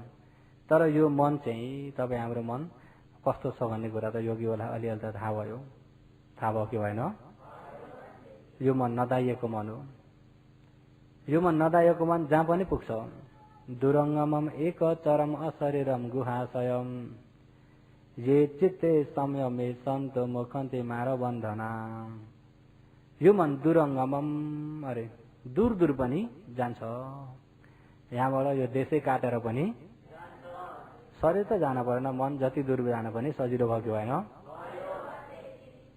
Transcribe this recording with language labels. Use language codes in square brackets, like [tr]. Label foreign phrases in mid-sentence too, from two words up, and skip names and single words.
[ne] तर यो मन चाहिँ तपाईँ हाम्रो मन कस्तो छ भन्ने कुरा त योगीहरूलाई अलिअलि त थाहा भयो कि भएन? यो मन नदाइएको मन हो। यो मन नदाइएको मन जहाँ पनि पुग्छ। [pi] दुरङ्गमम एक चरम अशरीरम गुहाशयम ये चित्ते संयमे सन्तो मुखन्ते मार बन्धना। [ne] यो मन दुरङ्गमम दूर पनि जान्छ। यहाँबाट यो देशै काटेर पनि शरीर त जान परेन, मन जति दूर जान पनि सजिलो भयो कि भएन?